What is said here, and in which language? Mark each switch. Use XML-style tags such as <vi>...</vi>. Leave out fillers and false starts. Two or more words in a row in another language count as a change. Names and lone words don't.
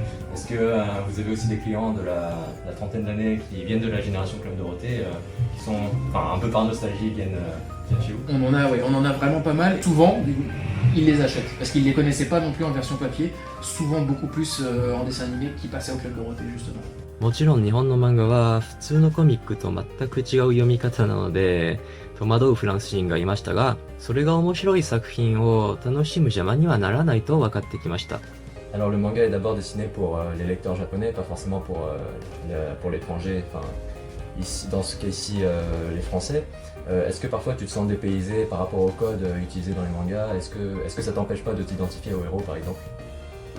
<fr>Est-ce que vous avez aussi des clients de la trentaine d'années qui viennent de la génération Club Dorothée, qui sont un peu par nostalgie, viennent chez vous? On en a vraiment pas mal. Souvent, ils les achètent parce qu'ils ne les connaissaient pas non plus en version papier. Souvent beaucoup plus en dessin animé qui passait au Club Dorothée justement.</fr> <ja>もちろん日本の漫画は普通のコミックと全く違う読み方なので戸惑うフランス人がいましたが、それが面白い作品を楽しむ邪魔にはならないと分かってきました。</ja> <fr>Alors le manga est d'abord dessiné pour les lecteurs japonais, pas forcément pour l'étranger, enfin ici, dans ce cas-ci les français. Est-ce que parfois tu te sens dépaysé par rapport au code utilisé dans les mangas? Est-ce que ça t'empêche pas de t'identifier au héros par exemple?</fr>